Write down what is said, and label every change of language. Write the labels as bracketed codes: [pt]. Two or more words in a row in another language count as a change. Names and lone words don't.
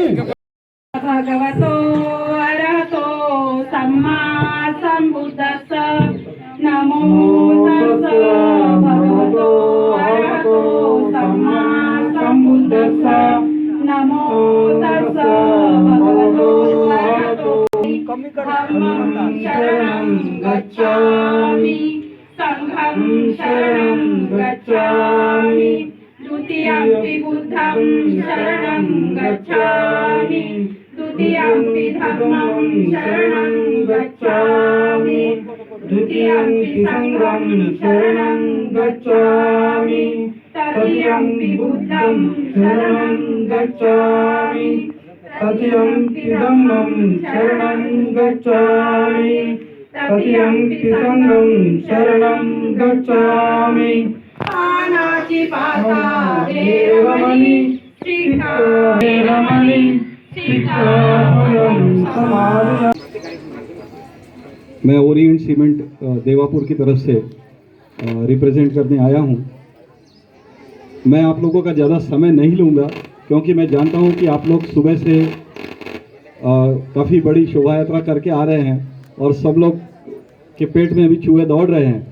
[pi] భగవతో అరహతో సమ్మా సంబుద్దస్స నమో తస్స భగవతో అరహతో సమ్మా సంబుద్దస్స నమో తస్స భగవతో అరహతో ధమ్మం శరణం గచ్ఛామి సంఘం శరణం గచ్ఛామి द्वितीयंपि बुद्धं शरणं गच्छामि द्वितीयंपि धम्मं शरणं गच्छामि द्वितीयंपि संघं शरणं गच्छामि तृतीयंपि बुद्धं शरणं गच्छामि तृतीयंपि धम्मं शरणं गच्छामि तृतीयंपि संघं शरणं गच्छामि आनाची पाता देवमणि श्रीका देवमणि श्रीका समाधि. [hi] मैं ओरिएंट सीमेंट देवापुर की तरफ से रिप्रेजेंट करने आया हूं. मैं आप लोगों का ज़्यादा समय नहीं लूँगा क्योंकि मैं जानता हूं कि आप लोग सुबह से काफ़ी बड़ी शोभा यात्रा करके आ रहे हैं और सब लोग के पेट में अभी चूहे दौड़ रहे हैं.